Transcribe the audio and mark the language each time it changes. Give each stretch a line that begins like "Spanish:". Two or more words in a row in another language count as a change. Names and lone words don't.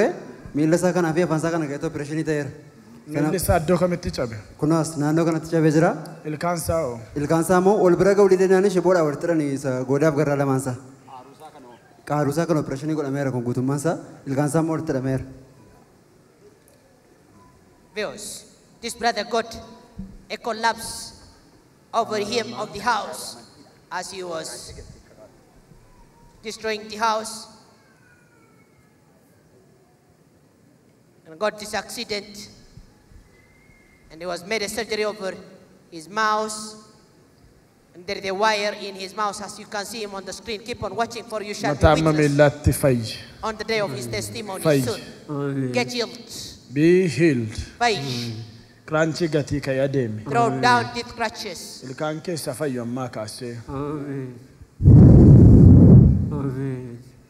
Oromo: Miila isaa kanaa fi afaan isaa kana keessatti opereeshinii ta'eera. Miilli isaa iddoo kamitti cabe? Kunaas naannoo kanatti cabee jira. Ilkaan isaa hoo? Ilkaan isaa immoo ol bira ga'uu didanii shiboodhaa walitti hidhanii isa goodaaf garraa lamaan isaa. Qaaruusaa kan opereeshinii godhameera kun guutummaan isaa. Ilkaan isaa immoo walitti hidhameera.
English: Viewers, this brother got a collapse over him of the house as he was destroying the house. And got this accident, and he was made a surgery over his mouth, and there is a wire in his mouth as you can see him on the screen. Keep on watching, for you shall be witness on the day of his testimony soon. Get healed. Be healed. Faith. Crunchy gati kaya demi. Throw down these crutches.
Oromo: Ilkaan keessa fayyu ammaa kaasee.
English: Amen. Amen.